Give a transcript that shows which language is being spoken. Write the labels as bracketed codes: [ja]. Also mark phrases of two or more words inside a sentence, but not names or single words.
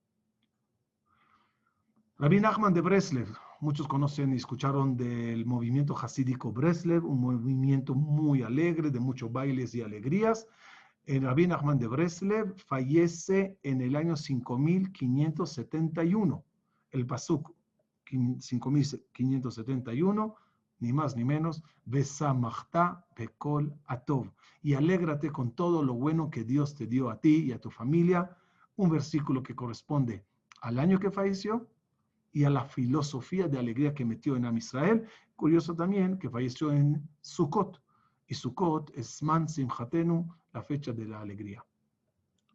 [es] Rabbi Nachman de Breslev, muchos conocen y escucharon del movimiento hasídico Breslev, un movimiento muy alegre, de muchos bailes y alegrías. Rabbi Nachman de Breslev fallece en el año 5571. El pasuk 5571, ni más ni menos, [he] ושמחת בכל הטוב, [es] y alégrate con todo lo bueno que Dios te dio a ti y a tu familia. Un versículo que corresponde al año que falleció y a la filosofía de alegría que metió en Am Israel. Curioso también que falleció en Sukkot, y Sukkot es [he] זמן שמחתנו, [es] la fecha de la alegría.